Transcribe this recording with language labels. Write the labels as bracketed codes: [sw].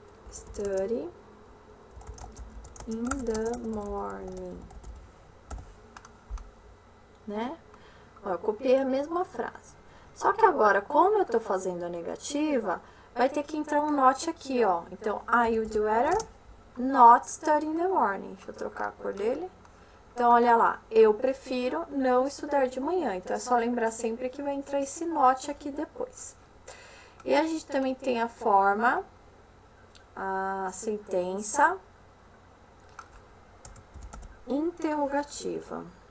[en] Study in the morning. [pt] Né? Ó, eu copiei a mesma frase. Só que agora, como eu tô fazendo a negativa, vai ter que entrar um not aqui, ó. [en] Então, I would rather not study in the morning. [pt] Deixa eu trocar a cor dele. Então, olha lá, eu prefiro não estudar de manhã. Então, é só lembrar sempre que vai entrar esse not aqui depois. E a gente também tem a forma, a sentença interrogativa.